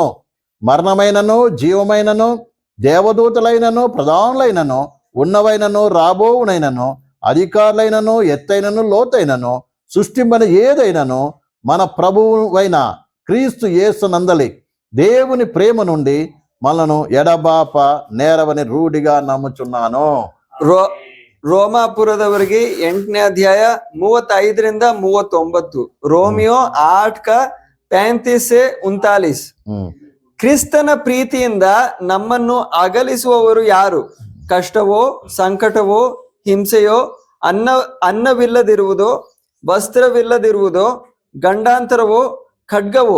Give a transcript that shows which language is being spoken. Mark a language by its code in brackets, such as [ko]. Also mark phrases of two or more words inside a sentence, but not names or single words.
[te] మరణమైనను, జీవమైనను, దేవదూతలైనను, ప్రధానులైనను, ఉన్నవైనను, రాబోవునైనను, అధికారులైనను, ఎత్తైనను, లోతైనను, సృష్టింపని ఏదైనను మన ప్రభువైన క్రీస్తు యేసునందలి దేవుని ప్రేమ నుండి మనను ఎడబాప నేరవని రూఢిగా నమ్ముచున్నాను. [kn] ರೋಮಾಪುರದವರಿಗೆ 8ನೇ ಅಧ್ಯಾಯ 35ರಿಂದ 39. ರೋಮಿಯೋ 8:35-39. ಕ್ರಿಸ್ತನ ಪ್ರೀತಿಯಿಂದ ನಮ್ಮನ್ನು ಅಗಲಿಸುವವರು ಯಾರು? ಕಷ್ಟವೋ, ಸಂಕಟವೋ, ಹಿಂಸೆಯೋ, ಅನ್ನವಿಲ್ಲದಿರುವುದೋ, ವಸ್ತ್ರವಿಲ್ಲದಿರುವುದೋ, ಗಂಡಾಂತರವೋ, ಖಡ್ಗವೋ?